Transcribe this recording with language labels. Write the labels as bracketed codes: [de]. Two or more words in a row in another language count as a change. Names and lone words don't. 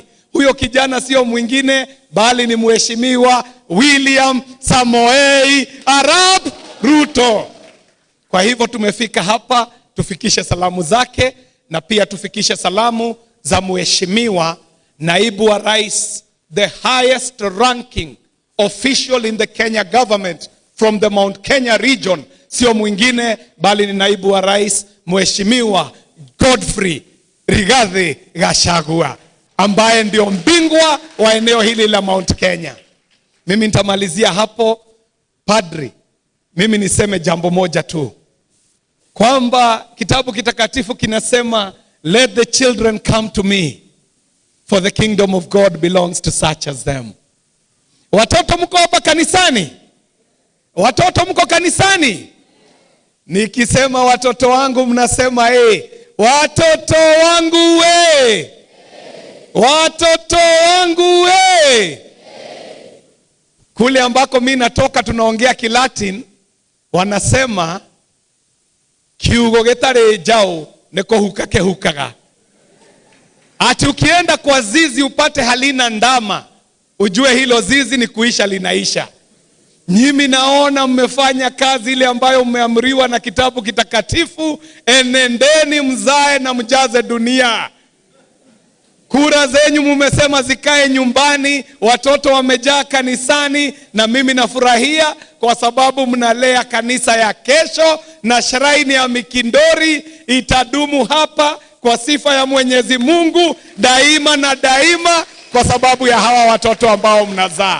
[sw] Huyo kijana sio mwingine bali ni Mheshimiwa William Samoei Arap Ruto. Kwa hivyo tumefika hapa tufikishe salamu zake, na pia tufikishe salamu za Mheshimiwa Naibu wa Rais, [en] the highest ranking official in the Kenya government from the Mount Kenya region. [sw] Sio mwingine bali ni Naibu wa Rais Mheshimiwa Godfrey Rigathi Gachagua, ambaye ndio mbingwa wa eneo hili la Mount Kenya. Mimi nitamalizia hapo. Padri, mimi niseme jambo moja tu, kwamba kitabu kitakatifu kinasema [en] let the children come to me, for the kingdom of God belongs to such as them. [sw] Watoto mko hapa kanisani? Watoto mko kanisani? Nikisema watoto wangu mnasema watoto wangu we. Watoto wangu we. Kule ambako mimi natoka tunaongea Kilatin, wanasema [mer] kiugo gitare jao neko hukake hukaga. [sw] Ati ukienda kwa zizi upate halina ndama, ujue hilo zizi ni kuisha linaisha. Nyinyi naona mmefanya kazi ile ambayo mmeamriwa na kitabu kitakatifu, enendeni mzae na mjaze dunia. Kura zenyu mmesema zikae nyumbani, watoto wamejaa kanisani, na mimi nafurahia kwa sababu mnalea kanisa ya kesho, na shrine ya Mikinduri itadumu hapa kwa sifa ya Mwenyezi Mungu daima na daima, kwa sababu ya hawa watoto ambao mnazaa.